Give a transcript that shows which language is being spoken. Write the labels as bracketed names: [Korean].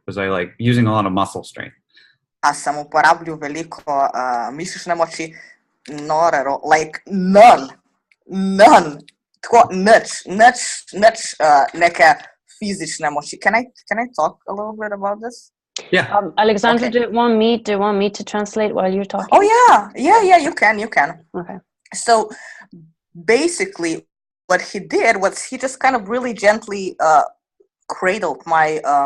[English] Was I like using a lot of muscle strength? [Slovenian] A sem uporabljal veliko mišične moči? [English] Like none. [Slovenian] Tako nič neke fizične moči. [English] Can I talk a little bit about this? Yeah. Alexandra, Okay. do you want me to translate while you're talking? Oh yeah, you can. Okay. So basically what he did was he just kind of really gently cradled my